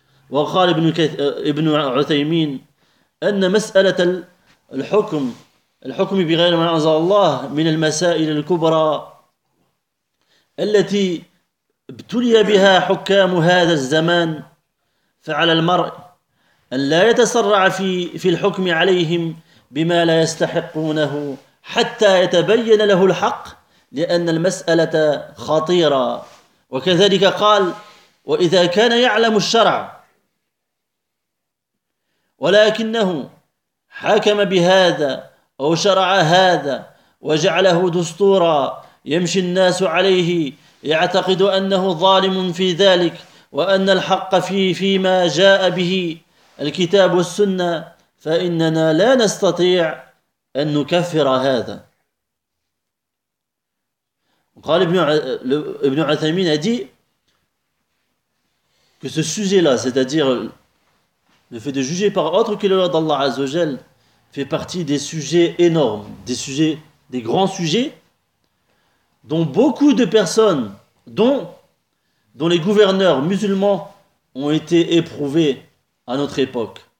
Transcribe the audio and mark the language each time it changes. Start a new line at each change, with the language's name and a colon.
Arabic: Wa qala Ibn Uthaymeen anna mas'alat al-hukm bighayr ma anzala Allah min al-masail al-kubra allati ibtuliya biha hukam hadha az-zaman فعلى المرء أن لا يتسرع في الحكم عليهم بما لا يستحقونه حتى يتبين له الحق، لأن المسألة خطيرة. وكذلك قال وإذا كان يعلم الشرع ولكنه حكم بهذا أو شرع هذا وجعله دستورا يمشي الناس عليه يعتقد أنه ظالم في ذلك وأن الحق فيما جاء به الكتاب والسنة فإننا لا نستطيع أن نكفر هذا. قال ابن عثيمين
French: a dit que ce sujet-là, c'est-à-dire le fait de juger par autre que la loi d'Allah Azza wa Jal, fait partie des sujets énormes, des grands sujets dont beaucoup de personnes, dont les gouverneurs musulmans ont été éprouvés à notre époque.